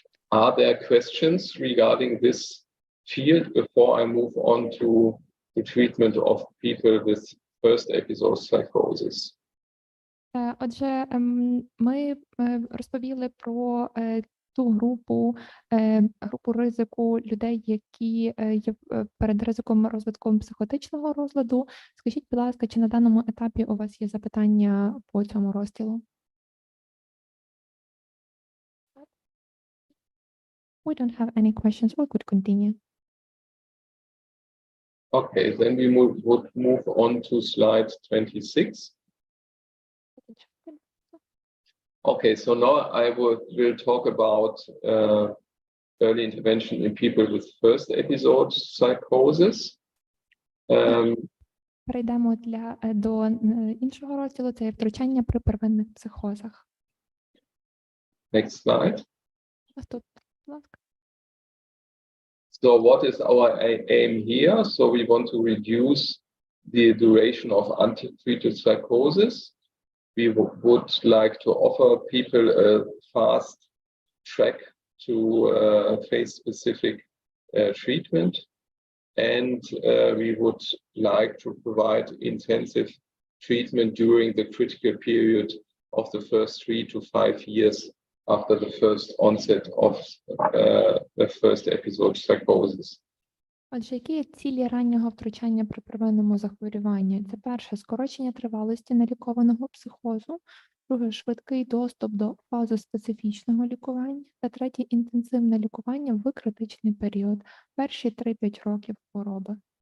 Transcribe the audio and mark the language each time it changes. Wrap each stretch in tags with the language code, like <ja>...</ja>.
<en>Are there questions regarding this field before I move on to the treatment of people with first episode psychosis?</en> <uk>Отже, ми розповіли про ту групу ризику людей, які є перед ризиком розвитку психотичного розладу. Скажіть, будь ласка, чи на даному етапі у вас є запитання по цьому розділу?</uk> <en>We don't have any questions. We could continue. Okay, then we would move on to slide 26. Okay, so now I will talk about early intervention in people with first episode psychosis.</en> <uk>Перейдемо до іншого розділу, це є втручання при первинних психозах.</uk> <en>Next slide.</en> <uk>Наступний, будь ласка.</uk> <en>So what is our aim here? So we want to reduce the duration of untreated psychosis. We would like to offer people a fast track to phase-specific treatment, and we would like to provide intensive treatment during the critical period of the first 3 to 5 years after the first onset of the first episode psychosis.</en> <uk>Отже, які є цілі раннього втручання при первинному захворюванні? Це перше – скорочення тривалості нелікованого психозу, друге – швидкий доступ до фазоспецифічного лікування, та третє – інтенсивне лікування в критичний період, перші 3-5 років хвороби.</uk>